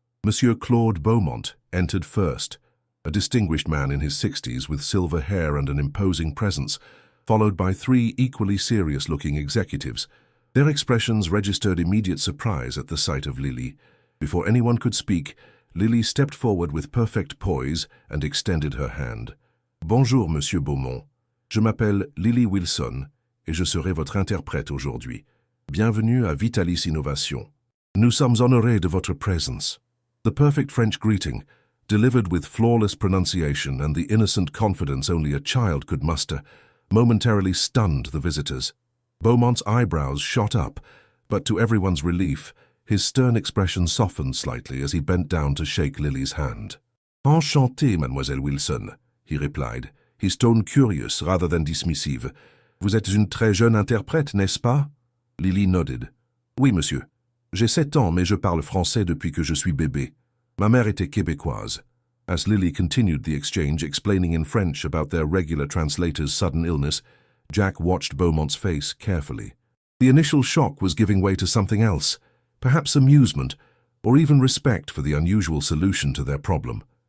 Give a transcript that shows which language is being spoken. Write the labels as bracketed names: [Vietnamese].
[English] Monsieur Claude Beaumont entered first, a distinguished man in his 60s with silver hair and an imposing presence, followed by three equally serious-looking executives. Their expressions registered immediate surprise at the sight of Lily. Before anyone could speak, Lily stepped forward with perfect poise and extended her hand. [French] "Bonjour, Monsieur Beaumont. Je m'appelle Lily Wilson et je serai votre interprète aujourd'hui. Bienvenue à Vitalis Innovation. Nous sommes honorés de votre présence." [English] The perfect French greeting, delivered with flawless pronunciation and the innocent confidence only a child could muster, momentarily stunned the visitors. Beaumont's eyebrows shot up, but to everyone's relief, his stern expression softened slightly as he bent down to shake Lily's hand. [French] "Enchanté, Mademoiselle Wilson," [English] he replied, his tone curious rather than dismissive. [French] "Vous êtes une très jeune interprète, n'est-ce pas?" [English] Lily nodded. [French] "Oui, monsieur. J'ai 7 ans, mais je parle français depuis que je suis bébé. Ma mère était québécoise." [English] As Lily continued the exchange, explaining in French about their regular translator's sudden illness, Jack watched Beaumont's face carefully. The initial shock was giving way to something else, perhaps amusement, or even respect for the unusual solution to their problem.